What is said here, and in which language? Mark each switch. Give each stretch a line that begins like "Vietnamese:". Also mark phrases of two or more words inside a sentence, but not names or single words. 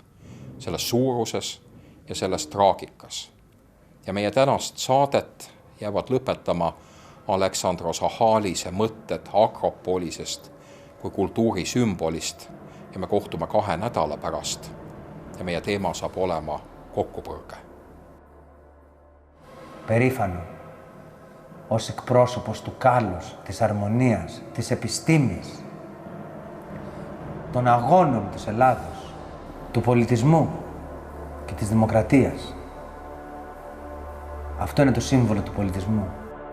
Estonian: Selles suuruses ja selles traagikas. Ja meie tänast saadet jäävad lõpetama Aleksandros Ahalise mõtted Akropolisest kui kultuurisümbolist ja me kohtume 2 nädala pärast ja meie teema saab olema kokkupõrge.
Greek: Περήφανο ως εκπρόσωπος του κάλους, της αρμονίας, της επιστήμης, των αγώνων της Ελλάδος, του πολιτισμού και της δημοκρατίας. Αυτό είναι το σύμβολο του πολιτισμού.